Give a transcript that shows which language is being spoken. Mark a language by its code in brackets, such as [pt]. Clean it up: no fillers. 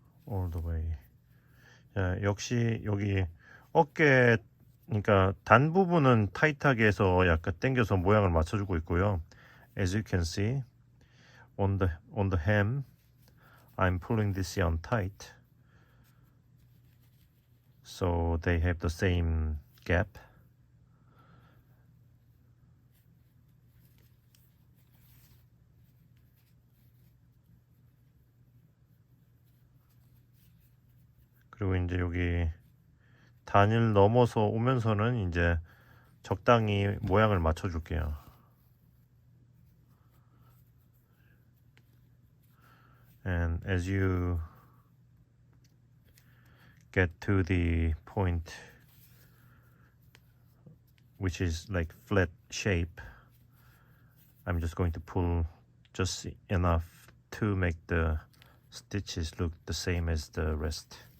[en] all the way. [ko] 자, 역시 여기 어깨 그러니까 단 부분은 타이트하게 해서 약간 당겨서 모양을 맞춰주고 있고요. [en] As you can see on the hem, I'm pulling this yarn tight, so they have the same gap. [ko] 그리고 이제 여기 단을 넘어서 오면서는 이제 적당히 모양을 맞춰줄게요. [en] And as you get to the point which is like flat shape, I'm just going to pull just enough to make the stitches look the same as the rest.